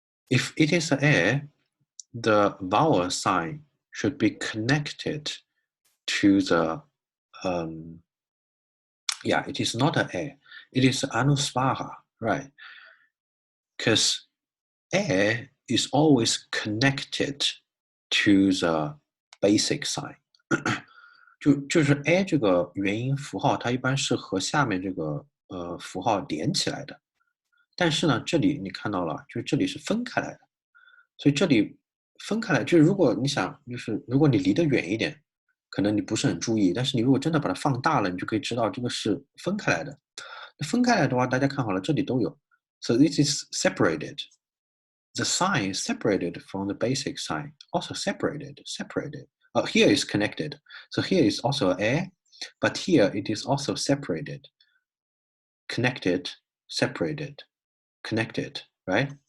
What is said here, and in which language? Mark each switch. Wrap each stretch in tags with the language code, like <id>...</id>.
<en>If it is an A, the vowel sign should be connected to the, yeah, it is not an A. It is anusvara, right? Because A is always connected to the basic sign.</en> <zh>就是 A 这个元音符号，它一般是和下面这个符号连起来的。但是呢，这里你看到了，就是这里是分开来的。所以这里分开来，就是如果你想，就是如果你离得远一点，可能你不是很注意，但是你如果真的把它放大了，你就可以知道这个是分开来的。分开来的话，大家看好了，这里都有。</zh> <en>So this is separated. The sign is separated from the basic sign. Also separated. Here is connected. So here is also A, but here it is also separated. Connected, separated, connected, right?</en>